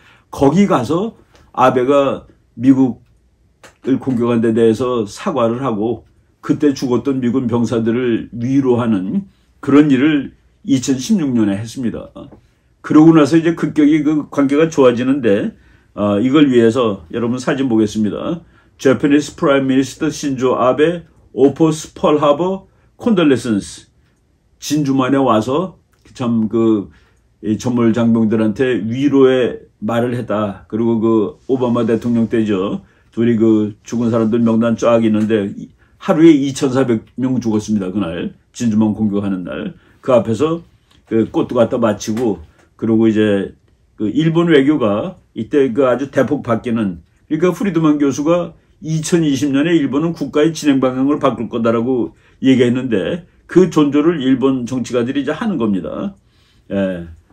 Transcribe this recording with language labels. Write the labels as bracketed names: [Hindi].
[Korean] 거기 가서 아베가 미국을 공격한 데 대해서 사과를 하고 그때 죽었던 미군 병사들을 위로하는 그런 일을 2016년에 했습니다. 그러고 나서 이제 급격히 그 관계가 좋아지는데 이걸 위해서 여러분 사진 보겠습니다. [English] Japanese Prime Minister 신조 아베 offers Pearl Harbor condolences. [Korean] 진주만에 와서 참 전몰 장병들한테 위로의 말을 했다. 그리고 그 오바마 대통령 때죠. 둘이 죽은 사람들 명단 쫙 있는데 하루에 2,400명 죽었습니다. 그날 진주만 공격하는 날. 그 앞에서 꽃도 갖다 바치고 그리고 이제 일본 외교가 이때 아주 대폭 바뀌는 그러니까 프리드만 교수가 2020년에 일본은 국가의 진행 방향을 바꿀 거다라고 얘기했는데 그 존조를 일본 정치가들이 이제 하는 겁니다. 예.